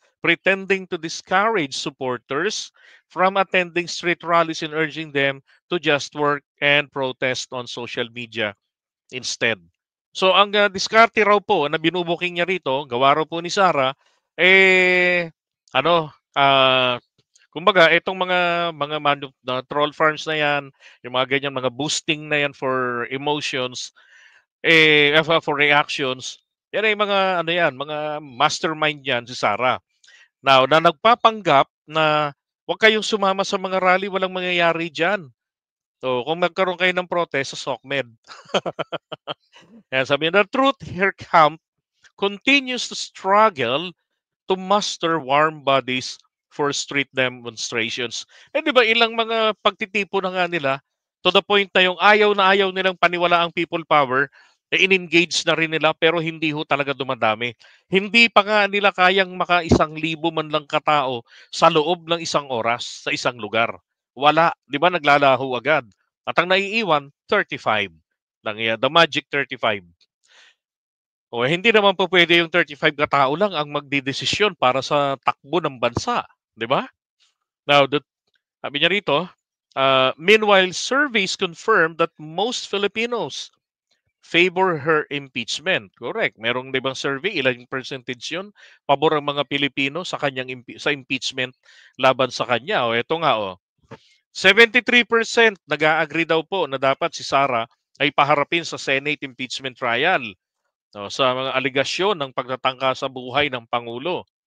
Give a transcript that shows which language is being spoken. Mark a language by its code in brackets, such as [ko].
[en] Pretending to discourage supporters from attending street rallies and urging them to just work and protest on social media instead. [tl] So ang diskarte raw po na binubuking niya rito, gawa raw po ni Sara, eh ano, kumbaga itong mga troll farms na 'yan, yung mga ganyan mga boosting na 'yan [en] for emotions, for reactions, [tl] yan ay mga yan, mga mastermind yan si Sara. Now, na nagpapanggap na huwag kayong sumama sa mga rally, walang mangyayari diyan. So, kung magkaroon kayo ng protest sa SOCMED. Kaya sabi niya, [en] the truth, her camp continues to struggle to muster warm bodies for street demonstrations. [tl] Eh, di ba, ilang mga pagtitipo na nga nila, [en] to the point [tl] na ayaw nilang paniwala ang people power, in-engage na rin nila, pero hindi ho talaga dumadami. Hindi pa nga nila kayang maka 1,000 man lang katao sa loob ng isang oras sa isang lugar. Wala, di ba, naglalaho agad. At ang naiiwan, 35 lang yan, [en] the magic 35. [tl] O hindi naman po pwede yung 35 katao lang ang magdedesisyon para sa takbo ng bansa, 'di ba? [en] Now, [tl] sabi niya rito, [en] meanwhile, surveys confirm that most Filipinos favor her impeachment. [tl] Correct. Merong 'di bang survey, ilang percentage 'yun? Pabor ang mga Pilipino sa kanyang sa impeachment laban sa kanya. O ito nga 73% nag-a-agree daw po na dapat si Sara ay paharapin sa Senate impeachment trial. Sa mga aligasyon ng pagtatangka sa buhay ng Pangulo.